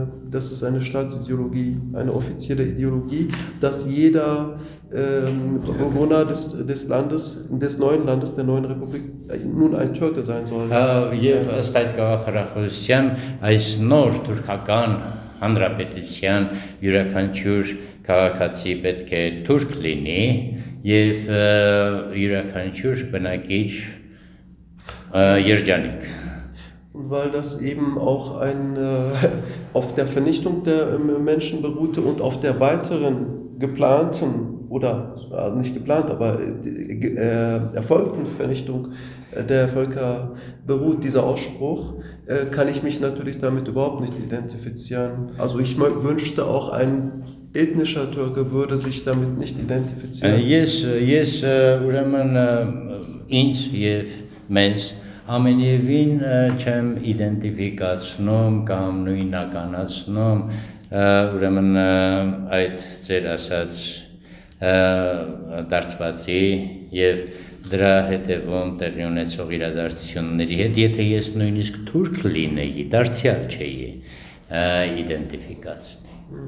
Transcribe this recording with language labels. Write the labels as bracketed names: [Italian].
[German] Das ist eine Staatsideologie, eine offizielle Ideologie, dass jeder Bewohner des neuen Landes, der neuen Republik, nun ein Türke sein soll. [Armenian] Եվ ըստ այդ գաղափարախոսության այս նոր թուրքական հանրապետության յուրաքանչյուր քաղաքացի պետք է թուրք լինի եւ յուրաքանչյուր բնակիչ երջանիկ։ [German] Und weil das eben auch auf der Vernichtung der Menschen beruhte und auf der weiteren geplanten oder nicht geplant, aber erfolgten Vernichtung der Völker beruht dieser Ausspruch, kann ich mich natürlich damit überhaupt nicht identifizieren. Also ich wünschte auch ein ethnischer Türke würde sich damit nicht identifizieren. [Armenian] Ես ուրեմն ինձ եւ մեզ ամենևին չեմ իդենտիֆիկացնում կամ նույնականացնում ուրեմն այդ ձեր ասած դարձվածի եւ դրա հետևում տեղի ունեցող իրադարձությունների հետ, եթե ես նույնիսկ թուրք լինեի, դարձյալ չէի իդենտիֆիկացնի։